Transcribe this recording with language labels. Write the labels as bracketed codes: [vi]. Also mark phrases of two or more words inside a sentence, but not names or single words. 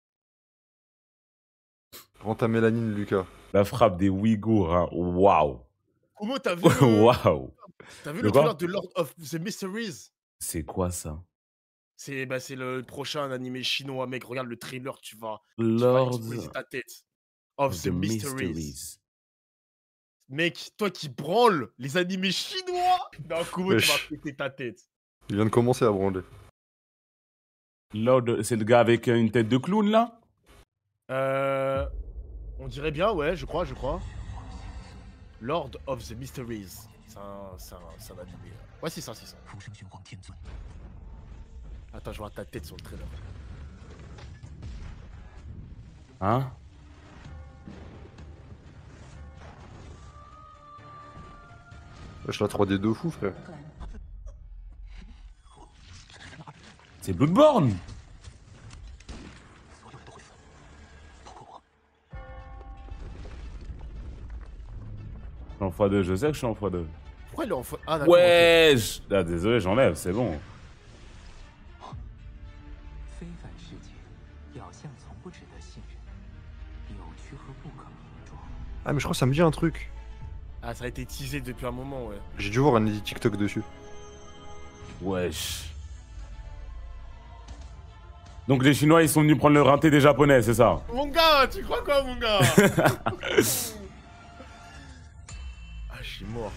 [fr] Prends ta mélanine, Lucas. La frappe des Ouïghours, hein. Waouh. Comment t'as vu Waouh. T'as vu le trailer de Lord of the Mysteries? C'est quoi ça? C'est le prochain animé chinois, mec. Regarde le trailer, tu vas Lord exploser ta tête. Of of the the Mysteries. Mysteries. Mec, toi qui branles les animés chinois, d'un coup, tu vas Wesh. péter ta tête. Il vient de commencer à branler. C'est le gars avec une tête de clown, là? On dirait bien, ouais, je crois. Lord of the Mysteries. C'est un animé. Ouais, c'est ça. Attends, je vois ta tête sur le trailer. Hein? Wesh, la 3D de fou, frère. C'est Bloodborne! Je suis en x2, je sais que je suis en x2. Pourquoi il est en faute? Ah, d'accord. ok. Wesh! Ah, désolé, j'enlève, c'est bon. [zh] 非凡世界表象从不值得信任，扭曲和不可名状。 [fr] Ah, mais je crois que ça me dit un truc. Ah, ça a été teasé depuis un moment, ouais. J'ai dû voir un edit TikTok dessus. Wesh. Donc les Chinois, ils sont venus prendre le rinté des Japonais, c'est ça? Mon gars, tu crois quoi, mon gars? Ah, je suis mort.